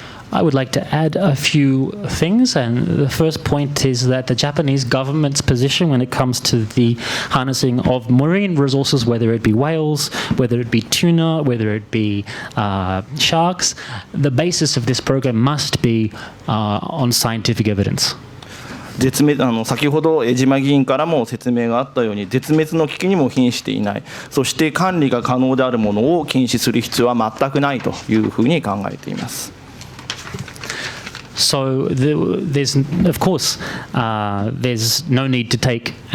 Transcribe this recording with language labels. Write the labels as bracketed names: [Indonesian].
[English] I would like to add a few things, and the first point is that the Japanese government's position when it comes to the harnessing of marine resources, whether it be whales, whether it be tuna, whether it be sharks, the basis of this program must be on scientific evidence. [Japanese] 先ほど江島議員からも説明があったように、絶滅の危機にも瀕していない、そして管理が可能であるものを禁止する必要は全くないというふうに考えています。 [English] So there's, of course, there's no need to take.